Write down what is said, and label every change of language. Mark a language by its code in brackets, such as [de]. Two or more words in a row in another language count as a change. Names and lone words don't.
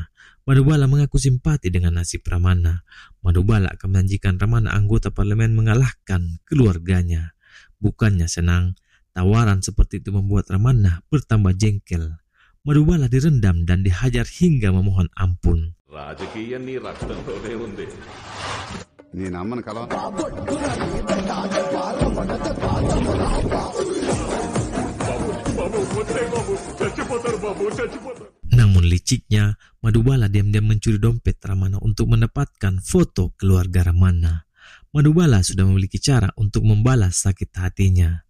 [id] Madubala mengaku simpati dengan nasib Ramanna. Madubala akan menjanjikan Ramanna anggota parlemen mengalahkan keluarganya. Bukannya senang, tawaran seperti itu membuat Ramanna bertambah jengkel. Madubala direndam dan dihajar hingga memohon ampun. [te] రాజకీయం నీ రక్తంలోనే ఉంది. నేను అమ్మను కలవ [id] Namun liciknya, Madubala diam-diam mencuri dompet Ramanna untuk mendapatkan foto keluarga Ramanna. Madubala sudah memiliki cara untuk membalas sakit hatinya.